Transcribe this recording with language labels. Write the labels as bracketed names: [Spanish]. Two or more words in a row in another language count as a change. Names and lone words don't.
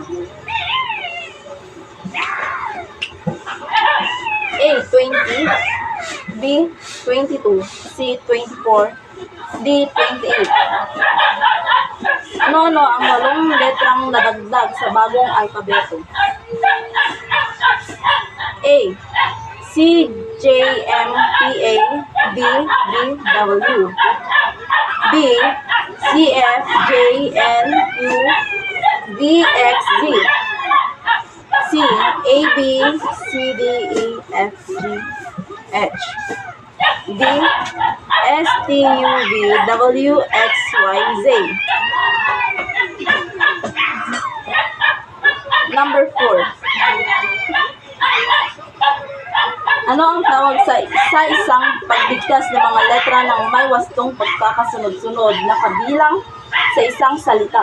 [Filipino] A. 20, B. 22, C. 24, D. 28. Ano ang 8 letrang nadagdag sa bagong alpabeto? A. C, J, M, P, A, D, B, W, B, C, F, J, N, U, V, X, Z, C, A, B, C, D, E, F, G, H, D, S, T, U, V, W, X, Y, Z. [English] Number 4. [Filipino] Ano ang tawag sa isang pagbigkas ng mga letra ng may wastong pagkakasunod-sunod na kabilang sa isang salita?